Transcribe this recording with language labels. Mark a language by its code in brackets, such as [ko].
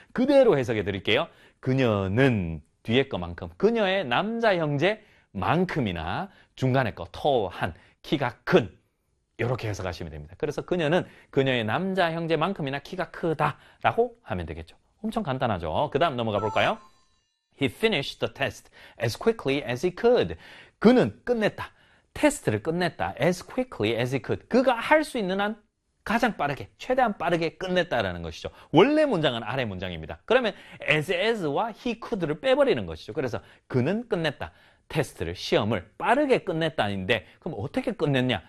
[ko] 그대로 해석해 드릴게요. 그녀는 뒤에 거만큼, 그녀의 남자 형제만큼이나 중간에 거, tall 한, 키가 큰, 이렇게 해석하시면 됩니다. 그래서 그녀는 그녀의 남자 형제만큼이나 키가 크다라고 하면 되겠죠. 엄청 간단하죠. 그 다음 넘어가 볼까요? [en] He finished the test as quickly as he could. [ko] 그는 끝냈다. 테스트를 끝냈다. [en] As quickly as he could. [ko] 그가 할수 있는 한 가장 빠르게, 최대한 빠르게 끝냈다라는 것이죠. 원래 문장은 아래 문장입니다. 그러면 as와 he could를 빼버리는 것이죠. 그래서 그는 끝냈다. 테스트를, 시험을 빠르게 끝냈다인데, 그럼 어떻게 끝냈냐?